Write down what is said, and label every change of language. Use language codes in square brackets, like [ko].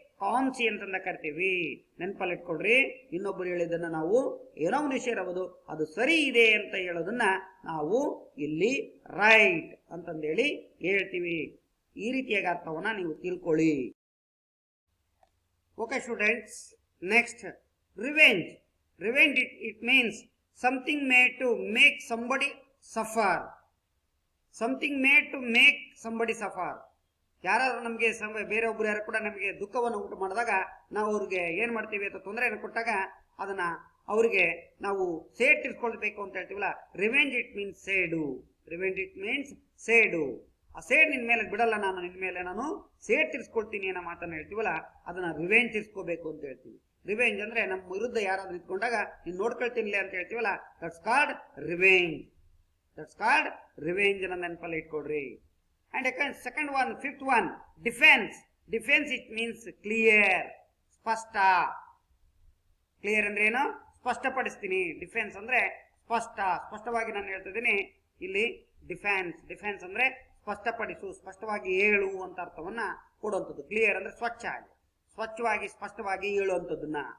[kn] Conscience ಅಂತ ಕರಿತೀವಿ. ನೆನಪಲ್ಲಿ ಇಟ್ಕೊಳ್ರಿ, ಇನ್ನೊಬ್ಬರು ಹೇಳಿದ್ದನ್ನ ನಾವು ಏನೋ ಒಂದು ವಿಷಯ ಇರಬಹುದು, ಅದು ಸರಿ ಇದೆ ಅಂತ ಹೇಳೋದನ್ನ ನಾವು ಇಲ್ಲಿ ರೈಟ್ ಅಂತಂದೇಳಿ ಹೇಳ್ತೀವಿ. ಈ ರೀತಿಯಾಗಿ ಅರ್ಥವನ್ನ ನೀವು ತಿಳ್ಕೊಳ್ಳಿ. [en] Okay, students. Next, revenge. Revenge, it means something made to make somebody suffer. Something made to make somebody suffer. [kn] ಯಾರಾದ್ರೂ ನಮಗೆ ಬೇರೆಯೊಬ್ಬರು ಯಾರು ಕೂಡ ನಮಗೆ ದುಃಖವನ್ನು ಉಂಟು ಮಾಡಿದಾಗ ನಾವು ಅವ್ರಿಗೆ ಏನ್ ಮಾಡ್ತೀವಿ ಅಥವಾ ತೊಂದರೆಯನ್ನು ಕೊಟ್ಟಾಗ ಅದನ್ನ ಅವರಿಗೆ ನಾವು ಸೇಡ್ ತೀರ್ಸ್ಕೊಳ್ಬೇಕು ಅಂತ ಹೇಳ್ತೀವಲ್ಲ, [en] revenge it means [kn] ಸೇಡು. [en] revenge it means [kn] ಸೇಡು. ಆ ಸೇಡ್ ನಿನ್ ಮೇಲೆ ಬಿಡಲ್ಲ, ನಾನು ನಿನ್ ಮೇಲೆ ನಾನು ಸೇಡ್ ತೀರ್ಸ್ಕೊಳ್ತೀನಿ ಅನ್ನೋ ಮಾತನ್ನ ಹೇಳ್ತೀವಲ್ಲ, ಅದನ್ನ ರಿವೆಂಜ್ ತೀರ್ಸ್ಕೋಬೇಕು ಅಂತ ಹೇಳ್ತೀವಿ. ರಿವೆಂಜ್ ಅಂದ್ರೆ ನಮ್ಮ ವಿರುದ್ಧ ಯಾರಾದ್ರೂ ನಿಂತ್ಕೊಂಡಾಗ ನೀನ್ ನೋಡ್ಕೊಳ್ತೀನಿ ಅಂತ ಹೇಳ್ತೀವಲ್ಲ, [en] That's called revenge. That's called revenge [kn] ಅನ್ನ ನೆನಪಲ್ಲಿ ಇಟ್ಕೊಡ್ರಿ. [en] And second one, fifth one, defense. Defense it means clear, spashta. [kn] Clear ಅಂದ್ರೆ ಏನು? ಸ್ಪಷ್ಟಪಡಿಸ್ತೀನಿ. ಡಿಫೆನ್ಸ್ ಅಂದ್ರೆ ಸ್ಪಷ್ಟ, ಸ್ಪಷ್ಟವಾಗಿ ನಾನು ಹೇಳ್ತಿದ್ದೀನಿ ಇಲ್ಲಿ. ಡಿಫೆನ್ಸ್, ಡಿಫೆನ್ಸ್ ಅಂದ್ರೆ ಸ್ಪಷ್ಟಪಡಿಸು, ಸ್ಪಷ್ಟವಾಗಿ ಹೇಳು ಅಂತ ಅರ್ಥವನ್ನ ಕೊಡುವಂಥದ್ದು. ಕ್ಲಿಯರ್ ಅಂದ್ರೆ ಸ್ವಚ್ಛ ಆಗಿ, ಸ್ವಚ್ಛವಾಗಿ ಸ್ಪಷ್ಟವಾಗಿ ಹೇಳುವಂಥದ್ದನ್ನ.